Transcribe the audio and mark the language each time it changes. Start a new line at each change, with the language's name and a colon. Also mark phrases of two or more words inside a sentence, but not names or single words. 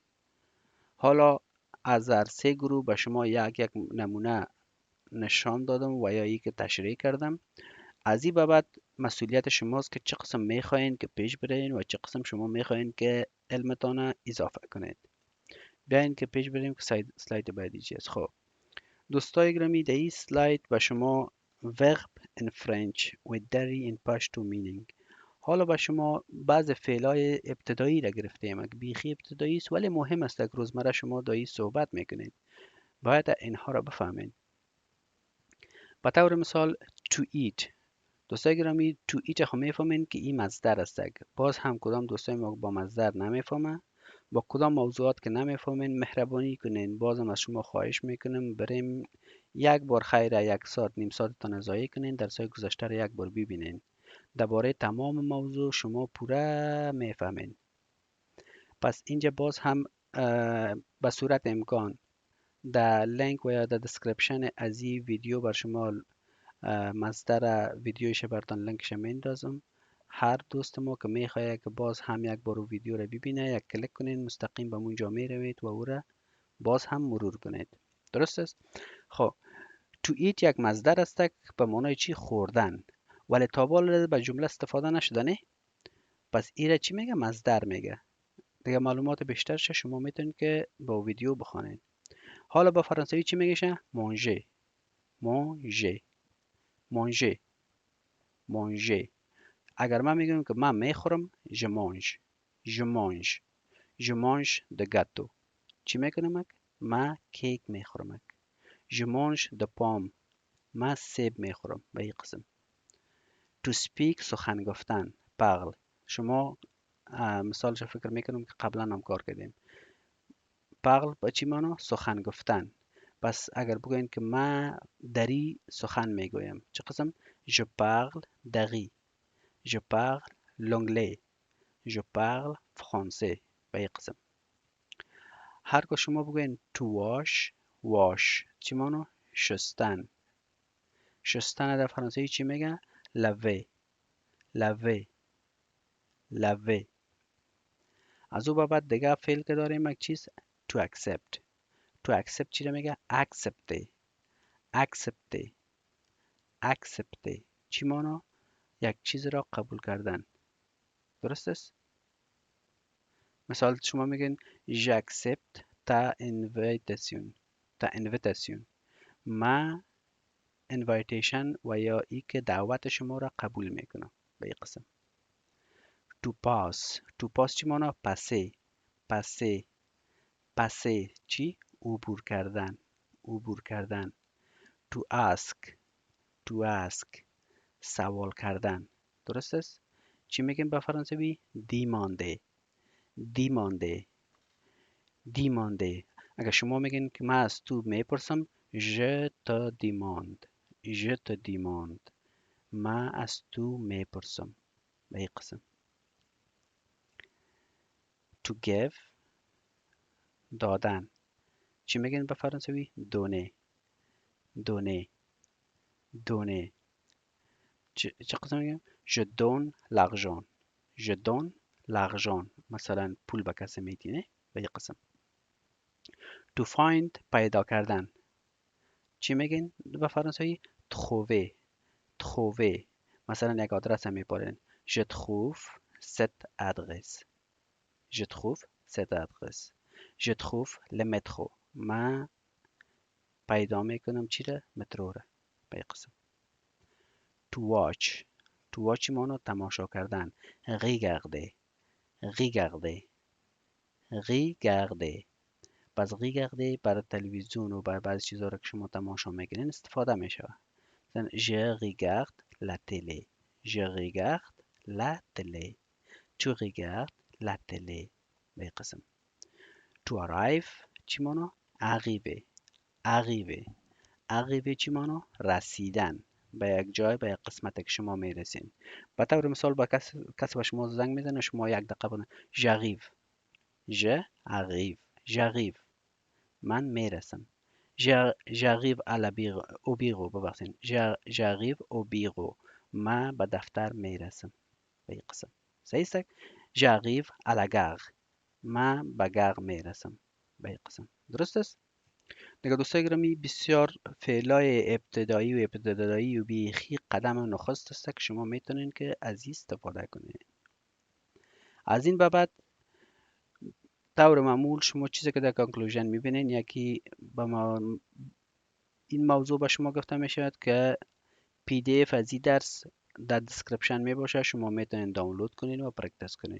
Persian: حالا از هر سه گروه به شما یک نمونه نشان دادم و یا ای که تشریح کردم. از این به بعد مسئولیت شماست که چه قسم میخواین که پیش برین و چه قسم شما میخواین که علمتان اضافه کنید. بیاین که پیش بریم که سلاید بعدی چیست. خب دوستای گرامی در این سلاید به شما
English: verb in French with dairy in Pashto meaning.
Persian: حالا به شما بعض فعلای ابتدایی را گرفته ایم که بیخی ابتدایی است ولی مهم است که روزمره شما دایی صحبت میکنید. باید اینها را بفهمید. به طور مثال
English: to eat.
Persian: دوستای گرامی
English: to eat
Persian: هم میفهمین که این مصدر است. باز هم کدام دوستای ما با مصدر نمیفهمه، با کدام موضوعات که نمیفهمین مهربانی کنین. بازم از شما خواهش میکنم بریم یک بار خیر یک ساعت نیم ساعتتان ضایع کنین درسای گذشته را یک بار ببینین. درباره تمام موضوع شما پوره میفهمین. پس اینجا باز هم به صورت امکان در لینک و یا در دسکریپشن از این ویدیو بر شما مصدر ویدیوش براتون لینکش میندازم. هر دوست ما که میخواد که باز هم یک بار ویدیو رو ببینه یک کلیک کنین مستقیم به اونجا میروید و او را باز هم مرور کنید. درست است؟ خب
English: to eat
Persian: یک مصدر است به معنای چی؟ خوردن. ولی تا بالا به جمله استفاده نشده نه؟ پس ایره چی میگه؟ مصدر میگه. دیگه معلومات بیشترش شما میتونید که با ویدیو بخوانید. حالا با فرانسوی چی میگه؟
French: manger manger manger manger.
Persian: اگر من میگم که من میخورم
French: je mange je mange je mange de gâteau.
Persian: چی میکنم؟ من کیک میخورم.
French: je mange de pomme.
Persian: من سیب میخورم. به این قسم.
English: to speak
Persian: سخن گفتن parle. شما مثالش فکر میکنم که قبلا هم کار کردیم. parle با چی معنی؟ سخن گفتن. پس اگر بگوین که من دری سخن میگویم چه قسم؟
French: je parle dari je parle l'anglais je parle français.
Persian: به این قسم. هرگاه شما بگوین
English: to wash wash
Persian: چی معنی؟ شستن. شستن در فرانسوی چی میگن؟
French: laver laver laver.
Persian: از او بعد دیگه فعل که داریم یک چیز
English: to accept. to accept
Persian: چی رو میگه؟
French: accepte accepte accepte.
Persian: چی معنی؟ یک چیز را قبول کردن. درست است؟ مثال شما میگین
French: j'accepte ta invitation ta invitation.
Persian: من invitation و یا ای که دعوت شما را قبول میکنم. به این قسم.
English: to pass to pass
Persian: چی معنی؟
French: passe passe passe. چی؟
Persian: عبور کردن عبور کردن.
English: to ask to ask
Persian: سوال کردن. درست است؟ چی میگیم به فرانسوی؟
French: demande demande demande.
Persian: اگر شما میگین که من از تو میپرسم
French: je te demande je te demande.
Persian: من از تو میپرسم. به این قسم.
English: to give دادن.
Persian: چی میگین به فرانسوی؟
French: donne donne donne.
Persian: چه قسم میگیم؟
French: je donne l'argent je donne l'argent.
Persian: مثلا پول به کسی میدی نه؟ به این قسم.
English: to find
Persian: پیدا کردن. چی میگین به فرانسوی؟
French: trouver trouver.
Persian: مثلا یک آدرس هم میپرین
French: je trouve cette adresse je trouve cette adresse je trouve le métro.
Persian: من پیدا میکنم چی را؟ مترو را. به این قسم.
English: to watch to to watch
Persian: مانو تماشا کردن.
French: regarder regarder regarder.
Persian: پس regarder برای تلویزیون و برای بعضی چیزا رو که شما تماشا میکنین استفاده میشه.
French: مثلا je regarde la télé. je regarde la télé. tu regardes la télé.
Persian: به قسم
English: to arrive
Persian: چی مانو؟
French: arriver arriver arriver
Persian: چی مانو؟ رسیدن به یک جای، به یک قسمت که شما میرسین. به طور مثال با کسی به شما زنگ میزنه، شما یک دقیقه بودن
French: j'arrive j'arrive j'arrive
Persian: من میرسم.
French: j'arrive à la bureau au bureau ببخشید j'arrive au bureau
Persian: من به دفتر میرسم. به این قسم صحیح است.
French: j'arrive à la gare
Persian: من به گر میرسم. به این قسم درست است. دیگه دوستای گرامی، بسیار فعلای ابتدایی و بیخی قدم نخست است که شما میتونین که از این استفاده کنین. از این به بعد طور معمول شما چیزی که در کانکلوژن میبینین، یکی این موضوع به شما گفته میشود که PDF از این درس در دیسکریپشن می باشه، شما میتونین دانلود کنین و پرکتیس کنین.